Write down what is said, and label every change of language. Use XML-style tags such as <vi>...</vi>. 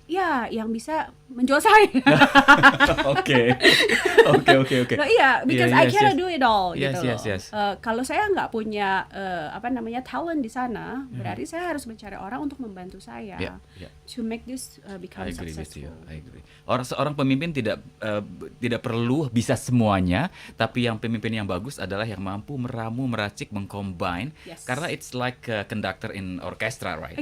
<id>ya yang bisa menjual saya. Oke.</id> <en>No, iya, because I cannot do it all Yes,</en> <id>gitu loh.</id> <en>yes.</en> <id>Kalau saya nggak punya talent di sana, berarti saya harus mencari orang untuk membantu saya</id> <en>to make this become I agree with you. successful. I agree.</en> <id>Seorang pemimpin tidak perlu bisa semuanya, tapi yang pemimpin yang bagus adalah yang mampu meramu, meracik, mengcombine.</id> <en>Yes. Karena it's like a conductor in orchestra, right?</en>